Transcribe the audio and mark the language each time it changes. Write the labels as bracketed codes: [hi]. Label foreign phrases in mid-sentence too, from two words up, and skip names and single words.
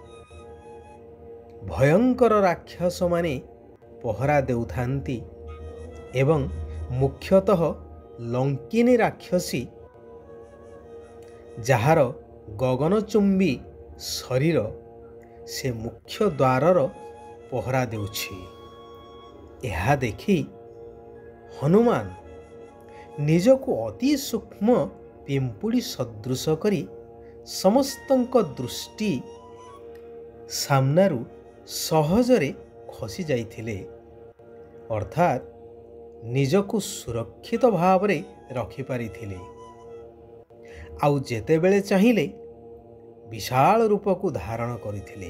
[or] ଭୟଙ୍କର ରାକ୍ଷସ ମାନେ ପହରା ଦେଉଥାନ୍ତି ଏବଂ ମୁଖ୍ୟତଃ ଲଙ୍କିନୀ ରାକ୍ଷସୀ ଯାର ଗଗନଚୁମ୍ବୀ ଶରୀର ସେ ମୁଖ୍ୟ ଦ୍ୱାରର ପହରା ଦେଉଛି। ଯହ ଦେଖି ହନୁମାନ ନିଜକୁ ଅତି ସୂକ୍ଷ୍ମ ପିମ୍ପୁଡ଼ି ସଦୃଶ କରି ସମସ୍ତଙ୍କ ଦୃଷ୍ଟି ସାମନାରୁ ସହଜରେ ଖସି ଯାଇଥିଲେ, ଅର୍ଥାତ ନିଜକୁ ସୁରକ୍ଷିତ ଭାବରେ ରଖି ପାରିଥିଲେ। ଆଉ ଯେତେବେଳେ ଚାହିଁଲେ ବିଶାଳ ରୂପ କୁ ଧାରଣ କରିଥିଲେ।